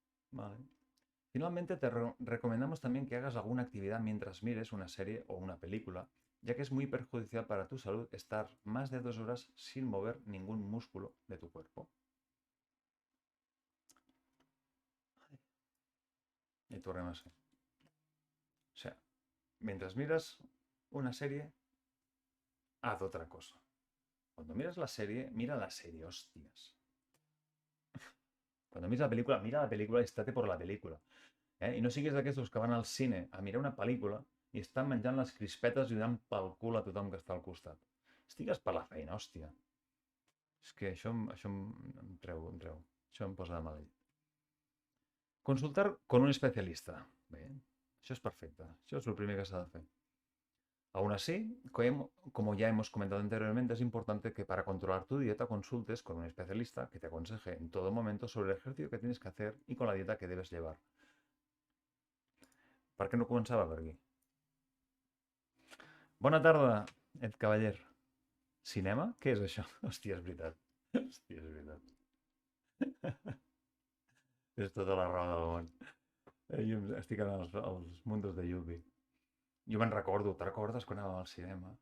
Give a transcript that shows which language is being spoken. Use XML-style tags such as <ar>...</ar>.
<es>Vale. Finalmente, recomendamos también que hagas alguna actividad mientras mires una serie o una película, ya que es muy perjudicial para tu salud estar más de 2 horas sin mover ningún músculo de tu cuerpo. Y</es> <ca>tornem a ser.</ca> <es>O sea, mientras miras una serie, haz otra cosa. Cuando miras la serie, mira la serie, hostias. Cuando miras mira</es> <ca>la pel·lícula i</ca> <es>estate por</es> <ca>la pel·lícula. I no siguis d'aquestos que van al cine a mirar una pel·lícula i estan menjant les crispetes i donant pel cul a tothom que està al costat. Estigues per la feina, hòstia. És que això em treu, em treu. Això em posa de mal llet.</ca> <es>Consultar con un especialista.</es> <ca>Bé, això és perfecte. Això és el primer que s'ha de fer.</ca> <es>Aún así, como ya hemos comentado anteriormente, es importante que para controlar tu dieta consultes con un especialista que te aconseje en todo momento sobre el ejercicio que tienes que hacer y con la dieta que debes llevar.</es> <ca>Per què no començava per aquí? Bona tarda, Ed Cavaller. Cinema? Què és això? Hòstia, és veritat. Hòstia, és veritat. És tota la raó del món. Jo estic en els mundos de Yuppie. Jo me'n recordo, te recordes quan anàvem al cinema?</ca>